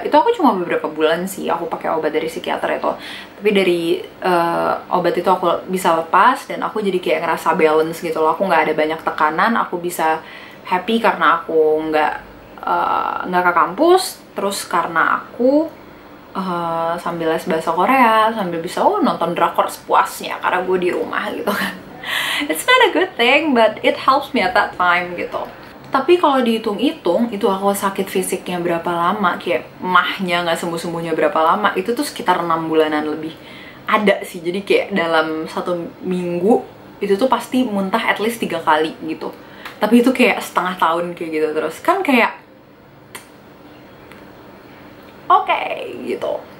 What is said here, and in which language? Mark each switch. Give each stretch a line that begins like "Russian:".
Indonesian: Itu aku cuma beberapa bulan sih aku pakai obat dari psikiater itu, tapi dari obat itu aku bisa lepas dan aku jadi kayak ngerasa balance gitu loh. Aku nggak ada banyak tekanan, aku bisa happy karena aku nggak ke kampus. Terus karena aku sambil les bahasa Korea, sambil bisa nonton drakor sepuasnya karena gue di rumah gitu kan.
English: It's not a good thing, but it helps me at that time gitu.
Indonesian: Tapi kalau dihitung-hitung, itu aku sakit fisiknya berapa lama, kayak mahnya nggak sembuh-sembuhnya berapa lama, itu tuh sekitar 6 bulanan lebih. Ada sih, jadi kayak dalam 1 minggu, itu tuh pasti muntah at least 3 kali gitu. Tapi itu kayak setengah tahun kayak gitu terus. Kan kayak, oke, gitu.